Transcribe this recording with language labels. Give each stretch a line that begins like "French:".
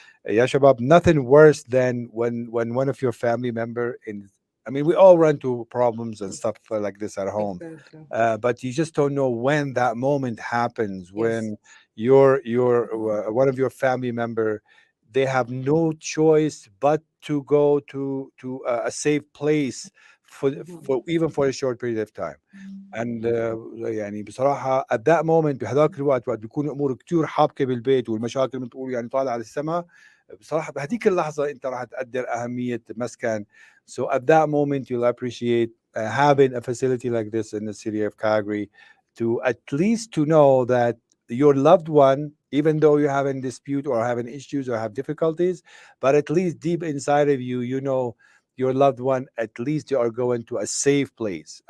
English: Ya Shabab, nothing worse than when one of your family member I mean, we all run into problems and stuff like this at home, but you just don't know when that moment happens, when your one of your family member, they have no choice but to go to a safe place for even for a short period of time.
Arabic: And يعني بصراحة
English: at that moment
Arabic: بهذاك الوقت وقت بيكون الأمور كتير حابكة بالبيت والمشاكل مثل ما تقول يعني طالعة على السماء، بصراحة بهذيك اللحظة أنت راح تقدر أهمية مسكن
English: So at that moment, you'll appreciate having a facility like this in the city of Calgary, to at least to know that your loved one, even though you're having dispute or having issues or have difficulties, but at least deep inside of you, you know your loved one, at least you are going to a safe place.